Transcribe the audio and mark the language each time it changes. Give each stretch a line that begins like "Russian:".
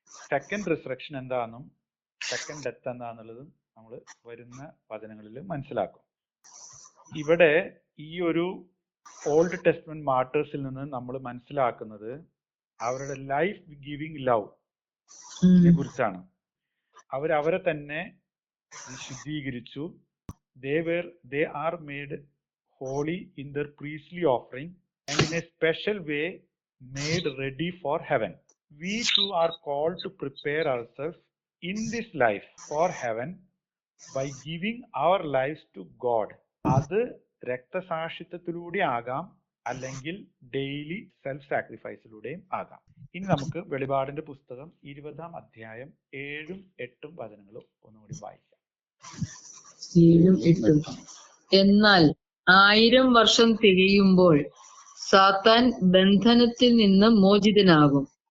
Malayalam: Second resurrection എന്താണെന്നും second death എന്താണെന്നുള്ളതും നമ്മൾ വരുന്ന വചനങ്ങളിൽ മനസ്സിലാക്കും. ഇവിടെ ഈ ഒരു ഓൾഡ് ടെസ്റ്റ്മെന്റ് മാർട്ടേഴ്സിൽ നിന്ന് നമ്മൾ മനസ്സിലാക്കുന്നത് അവരുടെ ലൈഫ് ഗിവിംഗ് ലവ് കുറിച്ചാണ്. അവരെ തന്നെ വിശുദ്ധീകരിച്ചു.
English: they are made holy in their priestly offering and in a special way made ready for heaven. We too are called to prepare ourselves in this life for heaven by giving our lives to God.
Malayalam: അത് രക്തസാക്ഷിത്വത്തിലൂടെ ആകാം, അല്ലെങ്കിൽ daily self സാക്രിഫൈസിലൂടെയും ആകാം. ഇനി നമുക്ക് വെളിപാടിന്റെ പുസ്തകം 20-ാം അധ്യായം 7-8 വചനങ്ങൾ ഒന്നുകൂടി വായിക്കാം. 7-8. എന്നാൽ 1000 വർഷം തികയുമ്പോൾ സാത്താൻ ബന്ധനത്തിൽ നിന്ന് മോചിതനാകും.